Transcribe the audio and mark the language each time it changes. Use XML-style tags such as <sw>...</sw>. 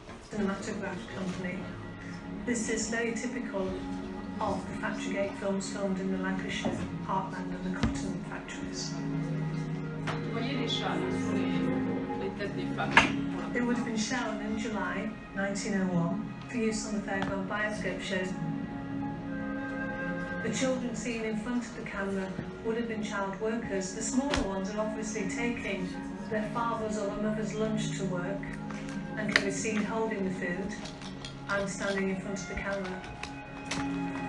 <en>Cinematograph company. This is very typical of the factory gate films filmed in the Lancashire heartland and the cotton factories.</en> <fr>Vous voyez les chats sur les têtes des femmes.</fr> <en>It would have been shown in July 1901 for use on the Fairground Bioscope show. The children seen in front of the camera would have been child workers. The smaller ones are obviously taking their father's or their mother's lunch to work and can be seen holding the food and standing in front of the camera.</en>